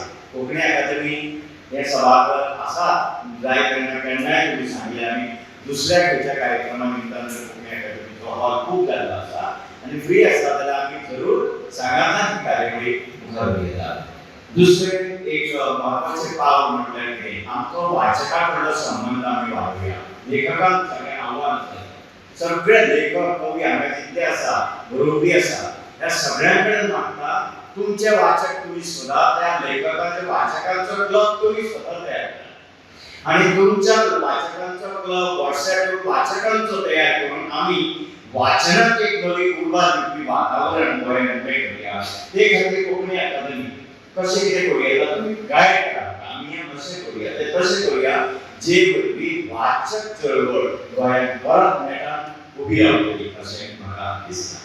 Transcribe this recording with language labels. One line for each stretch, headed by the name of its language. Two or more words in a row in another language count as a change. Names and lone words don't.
Konkani: कोंकणी अकादमी हे सभाघर आसा, जाय तेन्ना केन्नाय तुमी सांगले आमी दुसऱ्या खंयच्या कार्यक्रमा निमतान जर कोंकणी अकादमीचो हॉल खूब जाल्लो आसा आनी फ्री आसा जाल्यार आमी जरूर सांगातान ही कार्यावळी मुखार घेतात. दुसरें एक महत्वाचें पावल म्हटल्यार कितें, आमचो वाचका कडलो संबंद आमी वाडोवया. लेखकांक सगळें आव्हान आसा, सगळे लेखक कवी हांगा जितले आसा बरोवपी आसा ह्या सगळ्यां कडेन मागता तुमचे वाचक तुम्ही सुद्धा त्या लेखकाच्या वाचकांचो क्लब तुम्ही स्वतः तयार करा आणि तुमच्या वाचकांचा क्लब व्हॉट्सॲप वाचकांचो तयार करून आम्ही वाचनात एक नवी उर्बा दिवपी वातावरण गोंयांत उबें करूया. ते खातीर कोंकणी अकादमी कशें कितें करूया तुम्ही गायड करा, आमी अशें करूया ते तशें करूया जे वरवीं वाचक चळवळ गोंयांत परत नेटान उबी रावतली अशें म्हाका दिसता.